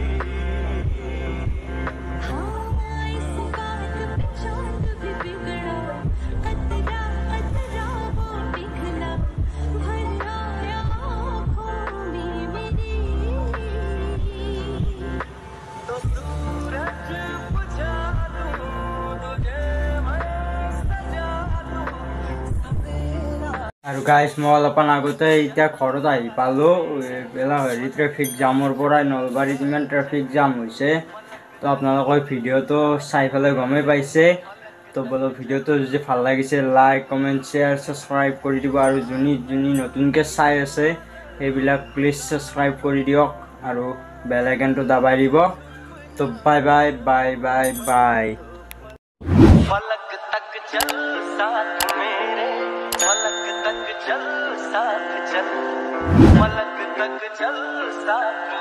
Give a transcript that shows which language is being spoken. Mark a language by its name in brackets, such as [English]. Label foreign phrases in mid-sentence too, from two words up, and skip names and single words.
[Hindi] हाँ इस बात पे चांद भी बिगड़ा, कतरा कतरा वो पिघला, भर आया आँखों में मेरी। तो सूरज बुझा दूँ तुझे मैं सजा दूँ सवेरा। [Assamese] আৰু গাইজ মই অলপমান আগতে এতিয়া ঘৰত আহি পালোঁ। বেলাহেৰি [English] traffic jam [Assamese] পৰাই নলবাৰীত ইমান [English] traffic jam [Assamese] হৈছে। তো আপোনালোকে ভিডিঅ'টো চাই পেলাই গমেই পাইছে। তো বলো ভিডিঅ'টো যদি ভাল লাগিছে [English] like comment share subscribe [Assamese] কৰি দিব আৰু যোনী নতুনকৈ চাই আছে সেইবিলাক প্লিজ ছাবস্ক্ৰাইব কৰি দিয়ক আৰু [English] bell icon [Assamese] দাবাই দিব। তো [English] bye bye bye bye bye. [Hindi] फलक तक चल साथ मेरे, फलक तक चल साथ चल, फलक तक चल साथ